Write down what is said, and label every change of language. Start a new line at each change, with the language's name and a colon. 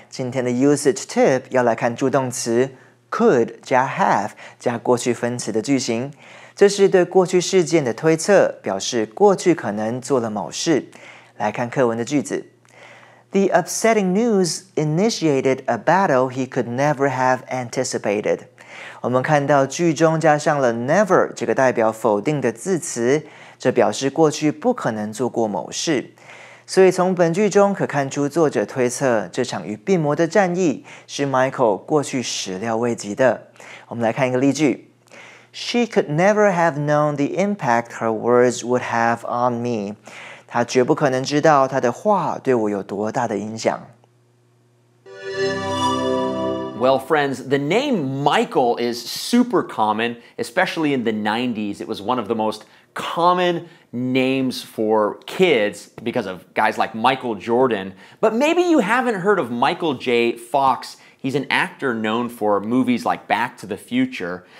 Chinese: 今天的 usage tip 要来看助动词 could 加 have 加过去分词的句型。这是对过去事件的推测，表示过去可能做了某事。来看课文的句子。
English: The upsetting news initiated a battle he could never have anticipated.
Chinese: 我们看到句中加上了 never 这个代表否定的字词，这表示过去不可能做过某事。所以从本句中可看出，作者推测这场与病魔的战役是 Michael 过去始料未及的。我们来看一个例句 ：
English: She could never have known the impact her words would have on me.
Chinese: 她绝不可能知道她的话对我有多大的影响。
English: Well, friends, the name Michael is super common, especially in the 90s. It was one of the most common names for kids because of guys like Michael Jordan. But maybe you haven't heard of Michael J. Fox. He's an actor known for movies like Back to the Future.